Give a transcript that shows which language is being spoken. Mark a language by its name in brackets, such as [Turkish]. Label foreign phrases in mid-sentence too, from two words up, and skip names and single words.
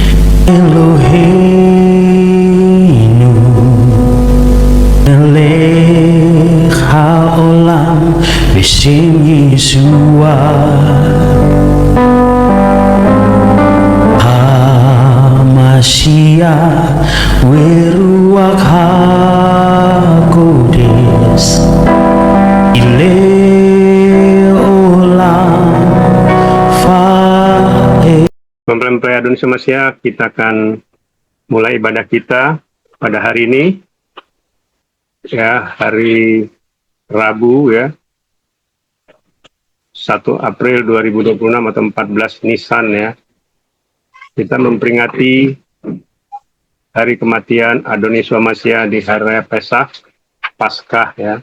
[Hebrew] אלוהינו מלך העולם בשם ישוע המשיח ורוח הקודש לעולם פאר. [Indonesian] Mempelai Adonis Masya, kita akan mulai ibadah kita pada hari ini, ya, hari Rabu, ya, 1 April 2026 atau 14 Nisan, ya. Kita memperingati hari kematian Adonis Masya di hari Raya Paskah, ya.